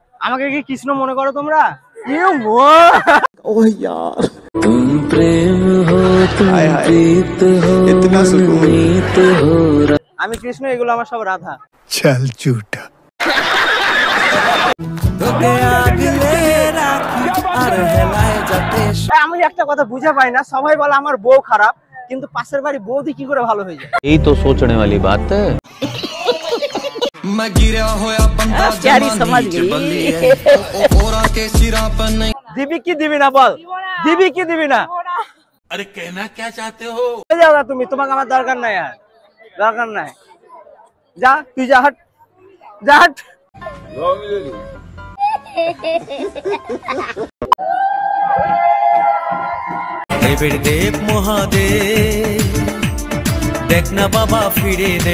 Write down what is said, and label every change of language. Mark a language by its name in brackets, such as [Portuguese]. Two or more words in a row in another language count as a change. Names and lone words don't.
[Bangla] আমাকে কি কৃষ্ণ মনে করো তোমরা? [Hindi] ओह यार तुम प्रेम हो तुम प्रीत हो इतना सुकून हो। [Bangla] আমি কৃষ্ণ, এগুলো আমার সব রাধা। [Hindi] चल झूठा [Bangla] আমি একটা কথা বুঝে পাই না, সবাই বলে আমার বউ খারাপ, কিন্তু পাশের বাড়ি বৌদি কি করে ভালো হয়ে যায়? [Hindi] यही तो सोचने वाली बात है। [Punjabi] मैं गिरा होया बंदा [Hindi] प्यारी समझ गई। [Bangla] দিবি কি দিবি না বল, দিবি কি দিবি না? [Hindi] अरे कहना क्या चाहते हो? [Bangla] যাও না তুমি, তোমাকে আমার দরকার নাই, আর দরকার নাই। যা তুই, যা হট, যা হট। দেব মহাদেব দেখ না বাবা ফিরে দে।